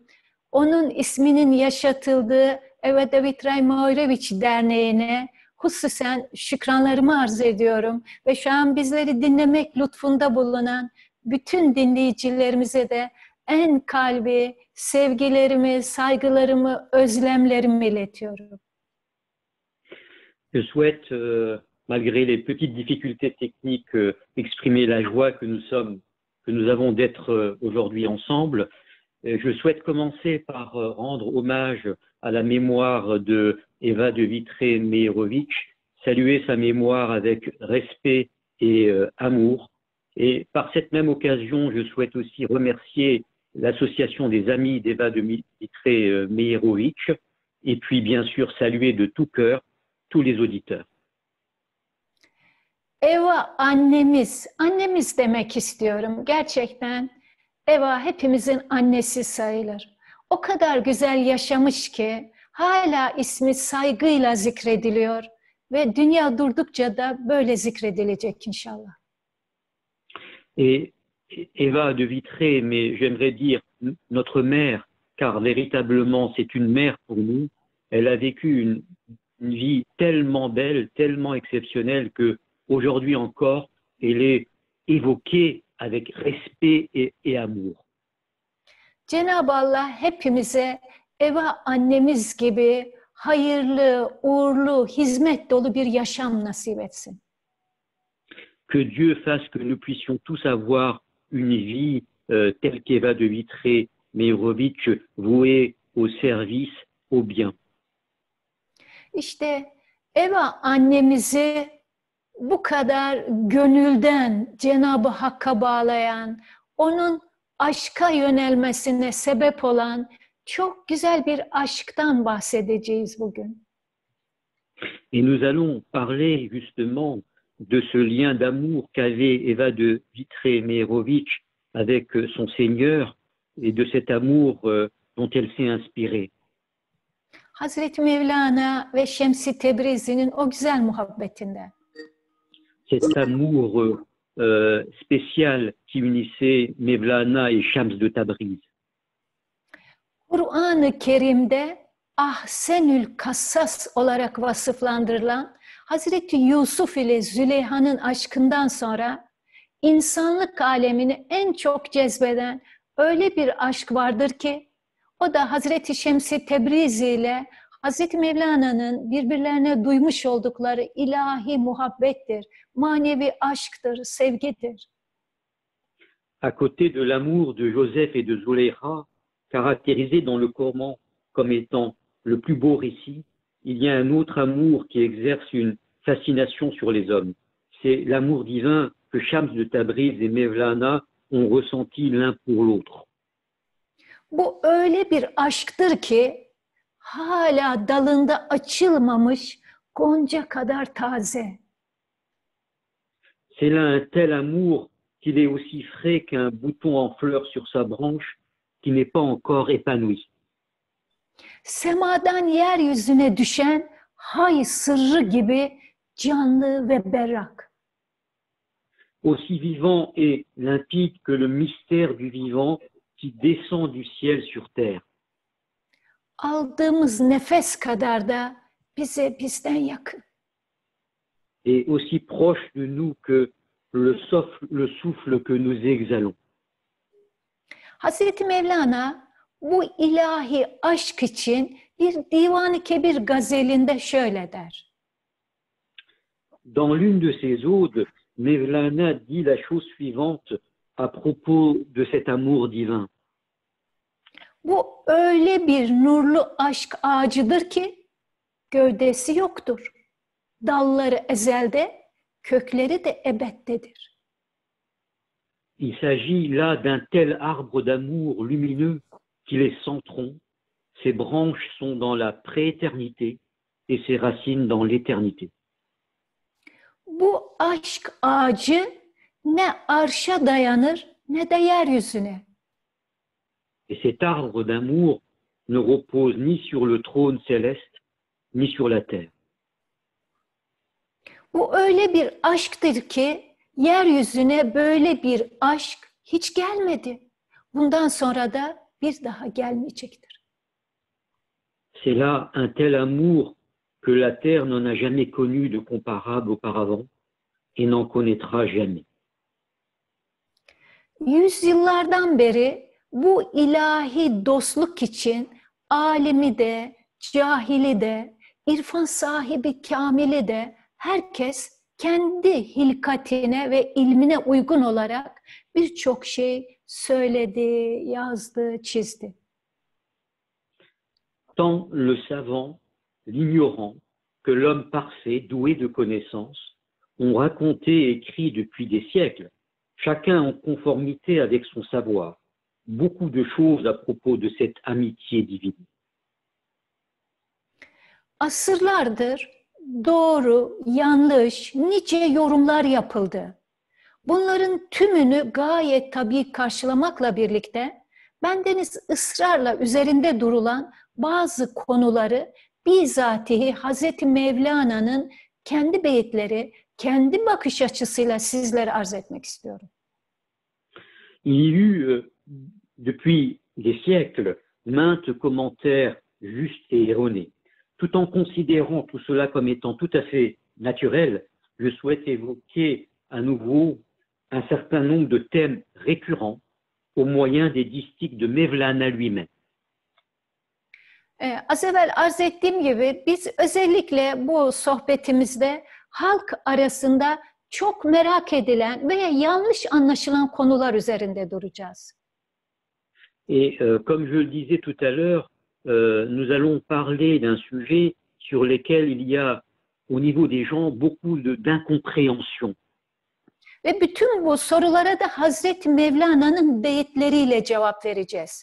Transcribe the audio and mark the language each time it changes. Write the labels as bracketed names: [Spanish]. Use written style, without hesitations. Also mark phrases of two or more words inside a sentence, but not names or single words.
[Turkish] Onun isminin yaşatıldığı Eva David Rajmaureviç Derneği'ne hususen şükranlarımı arz ediyorum. Ve şu an bizleri dinlemek lütfunda bulunan bütün dinleyicilerimize de en kalbi sevgilerimi, saygılarımı, özlemlerimi iletiyorum. [French] Je souhaite, malgré les petites difficultés techniques, exprimer la joie que nous avons d'être aujourd'hui ensemble. Je souhaite commencer par rendre hommage à la mémoire de Eva de Vitré-Mejerović, saluer sa mémoire avec respect et amour. Et par cette même occasion, je souhaite aussi remercier l'association des amis d'Eva de Vitré-Mejerović et puis bien sûr saluer de tout cœur tous les auditeurs. [Turkish] Eva annemiz demek istiyorum. Gerçekten Eva hepimizin annesi sayılır. O kadar güzel yaşamış ki hala ismi saygıyla zikrediliyor ve dünya durdukça da böyle zikredilecek inşallah. [French] Et Eva de Vitré, mais j'aimerais dire notre mère, car véritablement c'est une mère pour nous. Elle a vécu une vie tellement belle, tellement exceptionnelle que aujourd'hui encore, elle est évoquée avec respect et amour. [Turkish] Cenab-ı Allah hepimize Eva annemiz gibi hayırlı, uğurlu, hizmet dolu bir yaşam nasip etsin. [French] Que Dieu fasse que nous puissions tous avoir une vie telle qu'Eva de Vitré-Mejerović, vouée au service, au bien. [Turkish] İşte Eva annemizi bu kadar gönülden Cenab-ı Hakk'a bağlayan, onun aşka yönelmesine sebep olan çok güzel bir aşktan bahsedeceğiz bugün. [French] Et nous allons parler justement de ce lien d'amour qu'avait Eva de Vitré-Mejerović avec son Seigneur et de cet amour dont elle s'est inspirée. [Turkish] Hazreti Mevlana ve Şems-i Tebrizi'nin o güzel muhabbetinden. [French] Cet amour spécial qui unissait Mevlana et Shams de Tabriz. [Turkish] Kur'an-ı Kerim'de Ahsenül Kassas olarak vasıflandırılan Hazreti Yusuf ile Züleyha'nın aşkından sonra insanlık alemini en çok cezbeden öyle bir aşk vardır ki o da Hazreti Şems-i Tebrizi ile Hazreti Mevlana'nın birbirlerine duymuş oldukları ilahi muhabbettir, manevi aşktır, sevgidir. [French] À côté de l'amour de Joseph et de Zulaykha, caractérisé dans le Coran comme étant le plus beau récit, il y a un autre amour qui exerce une fascination sur les hommes. C'est l'amour divin que Shams de Tabriz et Mevlana ont ressenti l'un pour l'autre. [Turkish] Bu öyle bir aşktır ki hala dalında açılmamış gonca kadar taze. [French] C'est là un tel amour qu'il est aussi frais qu'un bouton en fleur sur sa branche qui n'est pas encore épanoui. [Turkish] Semadan yeryüzüne düşen hay sırrı gibi canlı ve berrak. [French] Aussi vivant et limpide que le mystère du vivant qui descend du ciel sur terre. [Turkish] Aldığımız nefes kadar da bize bizden yakın. [French] Et aussi proche de nous que le souffle que nous exhalons. [Turkish] Hazreti Mevlana bu ilahi aşk için bir Divan-ı Kebir gazelinde şöyle der. [French] Dans l'une de ses odes, Mevlana dit la chose suivante à propos de cet amour divin. [Turkish] Bu öyle bir nurlu aşk ağacıdır ki gövdesi yoktur. Dalları ezelde, kökleri de ebeddedir. [French] Il s'agit là d'un tel arbre d'amour lumineux qu'il est sans tronc, ses branches sont dans la prééternité et ses racines dans l'éternité. [Turkish] Bu aşk ağacı ne arşa dayanır ne de yeryüzüne. [French] Et cet arbre d'amour ne repose ni sur le trône céleste, ni sur la terre. [Turkish] Bu öyle bir aşktır ki yeryüzüne böyle bir aşk hiç gelmedi. Bundan sonra da bir daha gelmeyecektir. [French] C'est là un tel amour que la terre n'en a jamais connu de comparable auparavant et n'en connaîtra jamais. [Turkish] Yüzyıllardan beri bu ilahi dostluk için alimi de, cahili de, irfan sahibi kamili de herkes kendi hilkatine ve ilmine uygun olarak birçok şey söyledi, yazdı, çizdi. [French] Tant le savant, l'ignorant, que l'homme parfait, doué de connaissances, ont raconté et écrit depuis des siècles, chacun en conformité avec son savoir, beaucoup de choses à propos de cette amitié divine. [Turkish] Asırlardır doğru, yanlış, nice yorumlar yapıldı. Bunların tümünü gayet tabii karşılamakla birlikte bendeniz ısrarla üzerinde durulan bazı konuları bizatihi Hazreti Mevlana'nın kendi beyitleri, kendi bakış açısıyla sizlere arz etmek istiyorum. [French] Il y eut depuis des siècles maintes commentaires justes et erronés. Tout en considérant tout cela comme étant tout à fait naturel, je souhaite évoquer à nouveau un certain nombre de thèmes récurrents au moyen des distiches de Mevlana lui-même. [Turkish] Az evvel arz ettiğim gibi biz özellikle bu sohbetimizde halk arasında çok merak edilen veya yanlış anlaşılan konular üzerinde duracağız. [French] Et comme je le disais tout à l'heure, nous allons parler d'un sujet sur lequel il y a au niveau des gens beaucoup d'incompréhension. [Turkish] Ve bütün bu sorulara da Hazreti Mevlana'nın beyitleriyle cevap vereceğiz.